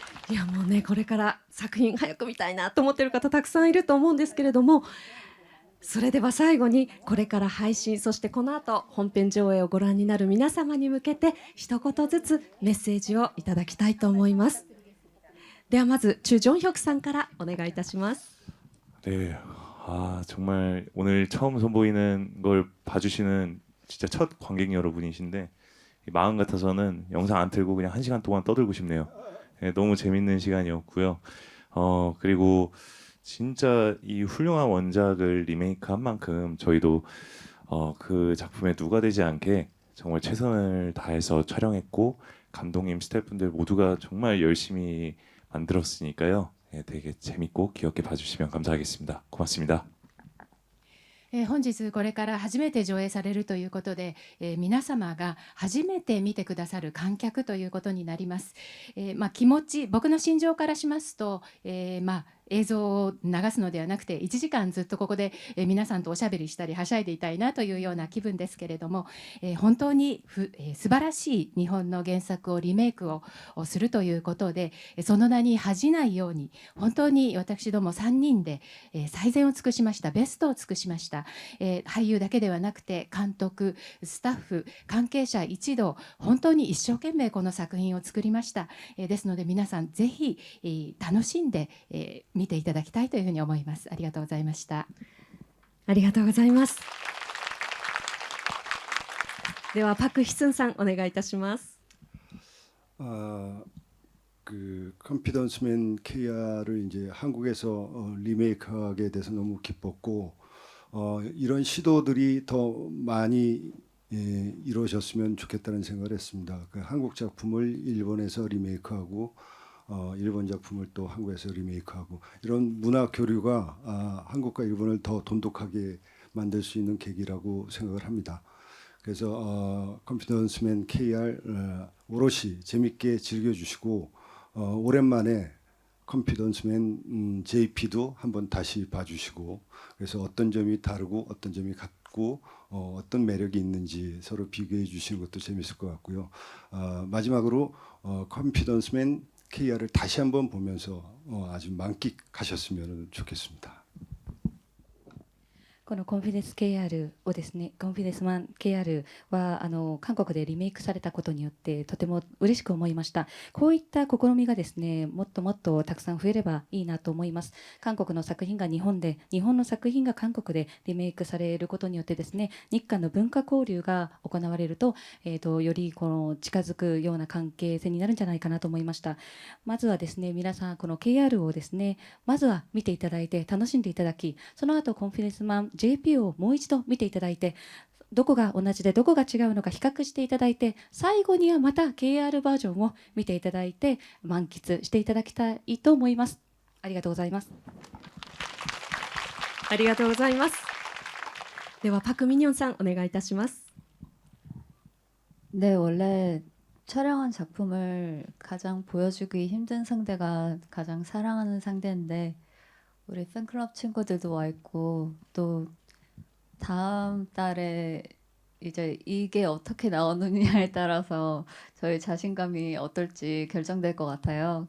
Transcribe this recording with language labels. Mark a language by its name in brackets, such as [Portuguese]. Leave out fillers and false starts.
[Japanese] いやもうね、これから作品早く見たいなと思っている方たくさんいると思うんですけれども、それでは最後にこれから配信、そしてこの後本編上映をご覧になる皆様に向けて一言ずつメッセージをいただきたいと思います。ではまずチュ・ジョンヒョクさんからお願いいたします。 [Korean] 네, 정말 오늘 처음 선보이는 걸 봐주시는 진짜 첫 관객 여러분이신데 마음 같아서는 영상 안 틀고 그냥 1시간 동안 떠들고 싶네요. 네, 너무 재밌는 시간이었고요. 그리고 진짜 이 훌륭한 원작을 리메이크한 만큼 저희도 그 작품에 누가 되지 않게 정말 최선을 다해서 촬영했고 감독님, 스태프분들 모두가 정말 열심히 만들었으니까요. 예, 되게 재밌고 귀엽게 봐주시면 감사하겠습니다. 고맙습니다. [Japanese] 本日これから初めて上映されるということで、皆様が初めて見てくださる観客ということになります。気持ち、僕の心情からしますと、映像を流すのではなくて1時間ずっとここで皆さんとおしゃべりしたりはしゃいでいたいなというような気分ですけれども、本当に素晴らしい日本の原作をリメイクをするということで、その名に恥じないように本当に私ども3人で最善を尽くしました。ベストを尽くしました。俳優だけではなくて監督、スタッフ、関係者一同本当に一生懸命この作品を作りました。ですので皆さんぜひ楽しんで見ていただきたいというふうに思います。ありがとうございました。ありがとうございます。ではパク・ヒスンさんお願いいたします。 [Korean] 그 컨피던스맨 KR을 이제 한국에서 리메이크하게 돼서 너무 기뻤고 이런 시도들이 더 많이 이루어졌으면 좋겠다는 생각을 했습니다. 그 한국 작품을 일본에서 리메이크하고 일본 작품을 또 한국에서 리메이크하고 이런 문화 교류가 한국과 일본을 더 돈독하게 만들 수 있는 계기라고 생각을 합니다. 그래서 컨피던스맨 KR 오롯이 재밌게 즐겨주시고 오랜만에 컨피던스맨 JP도 한번 다시 봐주시고 그래서 어떤 점이 다르고 어떤 점이 같고 어떤 매력이 있는지 서로 비교해 주시는 것도 재밌을 것 같고요. 마지막으로 컨피던스맨 KR을 다시 한번 보면서 아주 만끽하셨으면 좋겠습니다. [Japanese] このコンフィデンス KR をですね、コンフィデンスマン KR は韓国でリメイクされたことによってとても嬉しく思いました。こういった試みがですね、もっともっとたくさん増えればいいなと思います。韓国の作品が日本で、日本の作品が韓国でリメイクされることによってですね、日韓の文化交流が行われると、よりこの近づくような関係性になるんじゃないかなと思いました。まずはですね、皆さんこの KR をですね、まずは見ていただいて楽しんでいただき、その後コンフィデンスマン JP をもう一度見ていただいて、どこが同じでどこが違うのか比較していただいて、最後にはまた KR バージョンを見ていただいて満喫していただきたいと思います。ありがとうございます。ありがとうございます。ではパクミニョンさんお願いいたします。 [Korean] 네, 원래 촬영한 작품을 가장 보여주기 힘든 상대가 가장 사랑하는 상대인데 우리 팬클럽 친구들도 와 있고 또 다음 달에 이제 이게 어떻게 나오느냐에 따라서 저희 자신감이 어떨지 결정될 것 같아요.